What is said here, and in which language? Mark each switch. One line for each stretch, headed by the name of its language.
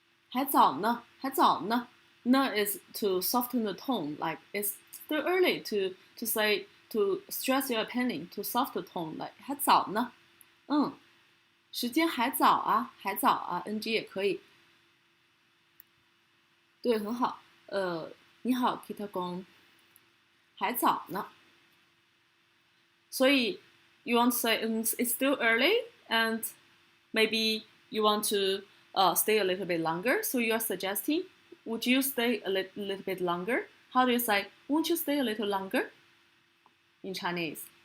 Chinese: 还早呢
English: 呢 is to soften the tone, like it's still early to say, to stress your opinion, to soften the tone, like
Chinese: 还早呢时间还早啊
English: NG 也可以。
Chinese: 对，很好。你好 Kita 公，还早呢。
English: 所以 you want to say it's still early and maybe you want to stay a little bit longer, so you're suggesting would you stay a little bit longer? How do you say won't you stay a little longer in Chinese?